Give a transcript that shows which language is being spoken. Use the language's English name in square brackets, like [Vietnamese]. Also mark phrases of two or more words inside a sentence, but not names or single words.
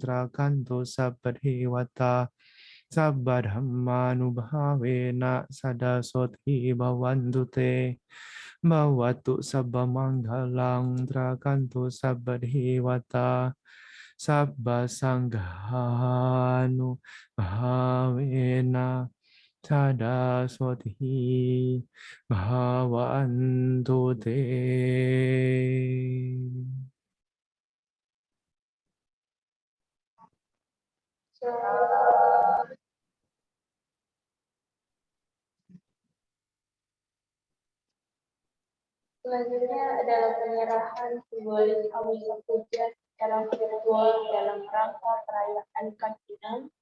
[Pali] trakanto sabba dewata sabba dhamma nubhavena sadasoti bhavantu te Mawatu sabba manggalang trakanto sabba dewata sabba sanghanu bhavena sadasoti bhavantu te. [Indonesian] Selanjutnya adalah penyerahan simbolis Amisa Puja secara virtual dalam rangka perayaan Katinam.